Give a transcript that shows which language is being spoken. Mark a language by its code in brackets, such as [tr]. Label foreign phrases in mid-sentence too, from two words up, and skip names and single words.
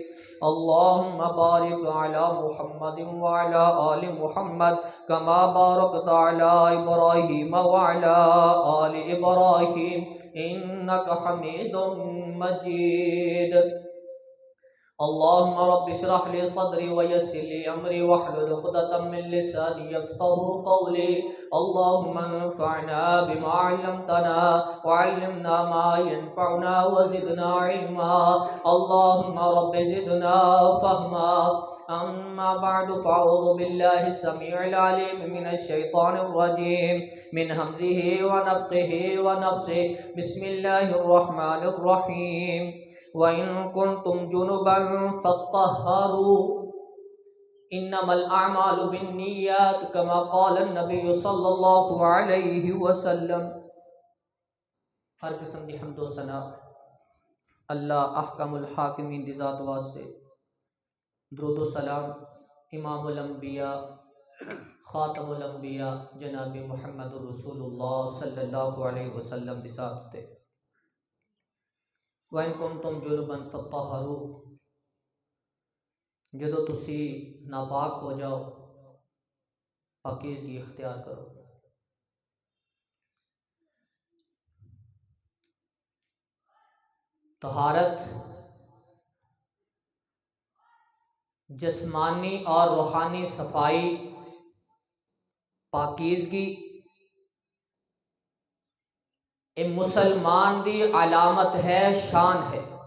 [ar] اللهم بارك على محمد وعلى آل محمد كما باركت على إبراهيم وعلى آل إبراهيم إنك حميد مجيد. اللهم رب اشرح لي صدري ويسر لي أمري واحلل عقدة من لساني يفقهوا قولي. اللهم انفعنا بما علمتنا وعلمنا ما ينفعنا وزدنا علما. اللهم رب زدنا فهما. أما بعد فأعوذ بالله السميع العليم من الشيطان الرجيم من همزه ونفخه ونفثه. بسم الله الرحمن الرحيم۔ وإن كنتم جنبا فاطهروا إنما الأعمال بالنيات كما قال النبي صلى الله عليه وسلم. [pa] ہر قسم کی حمد و ثنا اللہ [ar] أحكم الحاكمين [pa] دی ذات واسطے. درود و سلام [ar] إمام الأنبياء خاتم الأنبياء [pa] جناب محمد رسول اللہ [ar] صلى الله عليه وسلم [pa] دی ذات تے. [ar] وإن كنتم جنبا فاطهروا [pa] جدوں تسی ناپاک ہو جاؤ پاکیزگی اختیار کرو. طہارت جسمانی اور روحانی صفائی پاکیزگی اے مسلمان دی علامت ہے، شان ہے.